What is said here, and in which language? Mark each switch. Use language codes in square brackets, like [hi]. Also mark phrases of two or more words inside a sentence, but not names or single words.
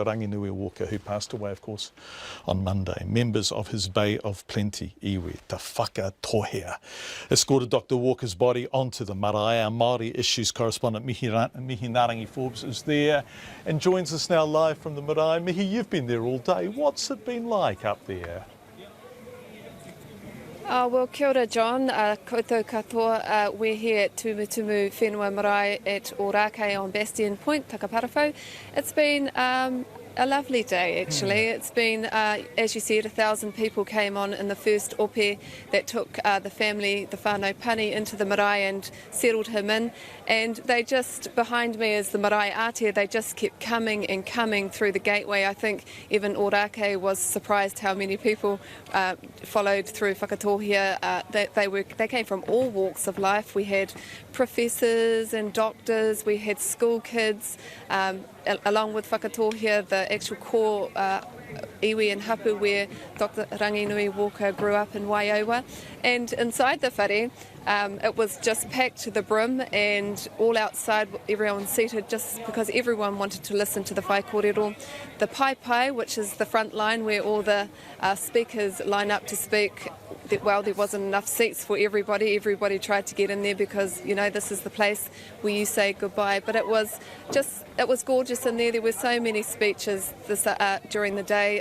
[en] Ranginui Walker, who passed away, of course, on Monday. Members of his Bay of Plenty iwi, Te Whakatohea, escorted Dr. Walker's body onto the marae. Our Māori Issues correspondent Mihi Narangi Forbes is there and joins us now live from the marae. Mihi, you've been there all day. What's it been like up there? Well, [mi] kia ora, John. Koutou katoa. [en] We're here at Tumutumu Whenua Marae at Orake on Bastion Point, Takaparafo. It's been a lovely day, actually. It's been, as you said, 1,000 people came on in the first ope that took the family, the [mi] whānau Pani, [en] into the marae and settled him in. And they just, behind me is the [mi] marae ātea, [en] they just kept coming and coming through the gateway. I think even Orake was surprised how many people followed through Whakatohea. They came from all walks of life. We had professors and doctors, we had school kids, along with Whakatohea, the actual core iwi and hapu where Dr. Ranginui Walker grew up in Waiowa. And inside the whare, it was just packed to the brim, and all outside, everyone seated just because everyone wanted to listen to the [mi] whai kōrero. [en] The pai, which is the front line where all the speakers line up to speak, well, there wasn't enough seats for everybody. Everybody tried to get in there because, this is the place where you say goodbye. But it was gorgeous in there. There were so many speeches during the day.